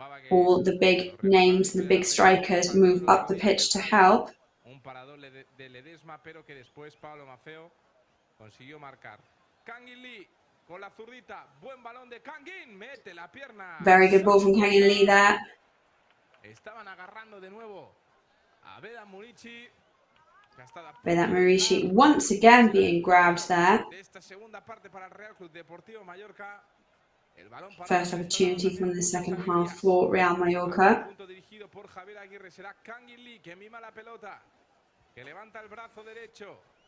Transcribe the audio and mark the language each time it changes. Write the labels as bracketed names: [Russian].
[English] All the big names and the big strikers move up the pitch to help. [Spanish] Un parador de Ledesma, pero que después Pablo Maffeo consiguió marcar. Kangin Lee con la zurdita, buen balón de Kangin, mete la pierna. [English] Very good ball from Kangin Lee there. [Spanish] Estaban agarrando de nuevo a Vedat Murici. [English] Vedat Murici once again being grabbed there. [Spanish] Esta segunda parte para el Real Club Deportivo Mallorca. [English] First opportunity from the second half for Real Mallorca. [Spanish] Dirigido por Javier Aguirre, será Kangin Lee que mima la pelota, que levanta el brazo derecho.